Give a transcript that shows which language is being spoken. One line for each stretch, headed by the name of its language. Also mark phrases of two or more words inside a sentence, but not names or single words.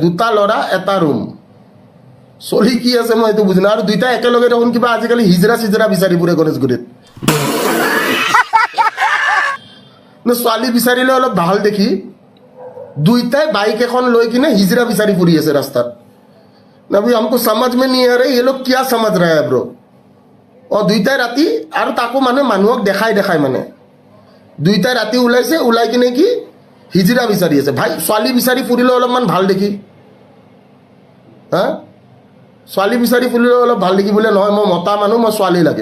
Assamese: দুটা ল'ৰা এটা ৰুম চলি কি আছে মই এইটো বুজি নাই। আৰু দুইটা একেলগে দেখোন কিবা আজিকালি হিজৰা চিজৰা বিচাৰি ফুৰে গণেশগুৰিত। ছোৱালী বিচাৰিলে অলপ ভাল দেখি দুইটাই বাইক এখন লৈ কিনে হিজৰা বিচাৰি ফুৰি আছে ৰাস্তাত।
Hindi: নবি हमको समझ में नहीं आ रहा ये लोग क्या समझ रहा है ब्रो।
Assamese: দুইটাই ৰাতি, আৰু তাকো মানে মানুহক দেখাই মানে দুইটাই ৰাতি ওলাইছে, ওলাই কিনে কি হিজৰা বিচাৰি আছে। ভাই ছোৱালী বিচাৰি ফুৰিলে অলপমান ভাল দেখি, ছোৱালী বিচাৰি ফুৰিলে অলপ ভাল দেখি বোলে নহয় মই মতা মানুহ, মই ছোৱালী লাগে।